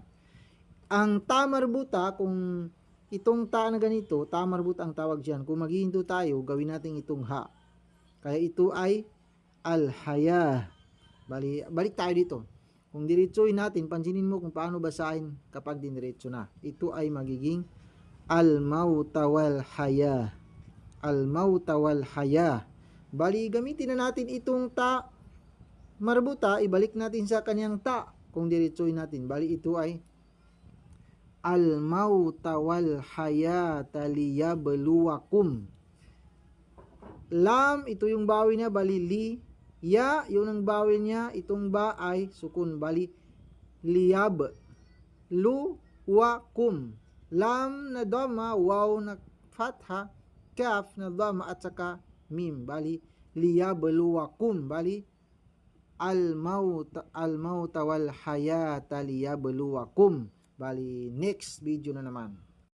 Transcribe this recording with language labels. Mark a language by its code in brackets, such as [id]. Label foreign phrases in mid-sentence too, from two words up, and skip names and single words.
[tl] Ang tamarbuta, kung itong ta na ganito, tamarbut ang tawag dyan. Kung maghihinto tayo, gawin natin itong ha. Kaya ito ay al-haya. Balik tayo dito. Kung diretsuhin natin, pansinin mo kung paano basahin kapag diniretso na. Ito ay magiging [ar] الموت والحياة. الموت والحياة. [tl] Bali, gamitin na natin itong ta marbuta, ibalik natin sa kanyang ta. Kung diretsuhin natin, bali ito ay [ar] الموت والحياة ليبلوكم. [tl] Lam, ito yung bawin niya, bali li. Ya, yun ang bawin niya, itong ba ay sukun, bali liyab. Lu, wa, kum. Lam na dhamma, waw na fatha, kaf na dhamma at saka mim, bali liyabluwakum, bali [ar] الموت والحياة ليبلوكم. [tl] Bali [en] next video [tl] na naman.